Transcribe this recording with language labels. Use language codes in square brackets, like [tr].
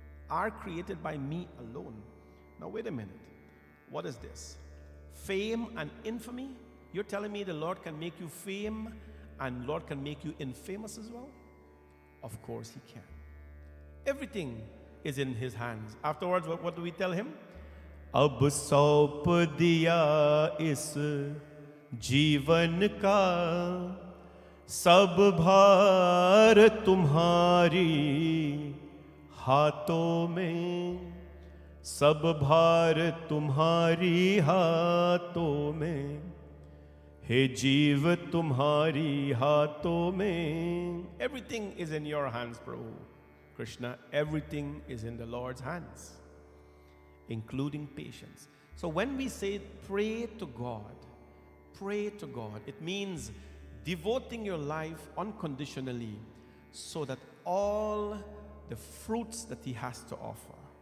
[en] Are created by me alone. Now wait a minute. What is this? Fame and infamy? You're telling me the Lord can make you fame and Lord can make you infamous as well? Of course he can. Everything is in his hands. Afterwards, what do we tell him? [hi] अब सौंप दिया इस जीवन का सब भार तुम्हारी हाथों में सब भार तुम्हारी हाथों में हे जीव तुम्हारी हाथों में. [en] Everything is in your hands, Prabhu Krishna. Everything is in the Lord's hands, including patience. So when we say pray to God, it means devoting your life unconditionally so that all the fruits that he has to offer.